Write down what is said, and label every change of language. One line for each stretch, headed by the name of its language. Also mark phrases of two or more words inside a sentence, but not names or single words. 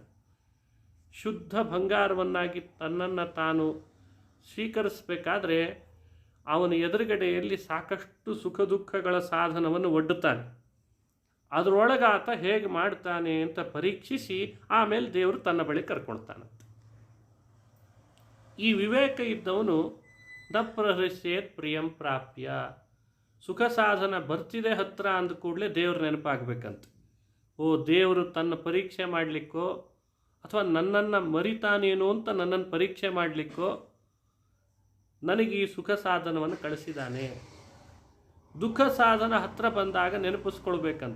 Kannada: ಶುದ್ಧ ಬಂಗಾರವನ್ನಾಗಿ ತನ್ನನ್ನು ತಾನು ಸ್ವೀಕರಿಸಬೇಕಾದ್ರೆ ಅವನ ಎದುರುಗಡೆಯಲ್ಲಿ ಸಾಕಷ್ಟು ಸುಖ ದುಃಖಗಳ ಸಾಧನವನ್ನು ಒಡ್ಡುತ್ತಾನೆ. ಅದರೊಳಗೆ ಆತ ಹೇಗೆ ಮಾಡ್ತಾನೆ ಅಂತ ಪರೀಕ್ಷಿಸಿ ಆಮೇಲೆ ದೇವರು ತನ್ನ ಬಳಿ ಕರ್ಕೊಳ್ತಾನಂತೆ. ಈ ವಿವೇಕ ಇದ್ದವನು
Sanskrit: ನ ಪ್ರಹೃಷ್ಯೇತ್ ಪ್ರಿಯಂ ಪ್ರಾಪ್ಯ.
Kannada: ಸುಖ ಸಾಧನ ಬರ್ತಿದೆ ಹತ್ರ ಅಂದ ಕೂಡಲೇ ದೇವ್ರ ನೆನಪಾಗಬೇಕಂತ. ಓ, ದೇವರು ತನ್ನ ಪರೀಕ್ಷೆ ಮಾಡಲಿಕ್ಕೋ ಅಥವಾ ನನ್ನನ್ನು ಮರಿತಾನೇನೋ ಅಂತ ನನ್ನನ್ನು ಪರೀಕ್ಷೆ ಮಾಡಲಿಕ್ಕೋ ನನಗೆ ಈ ಸುಖ ಸಾಧನವನ್ನು ಕಳಿಸಿದ್ದಾನೆ. ದುಃಖ ಸಾಧನ ಹತ್ರ ಬಂದಾಗ ನೆನಪಿಸ್ಕೊಳ್ಬೇಕಂತೆ.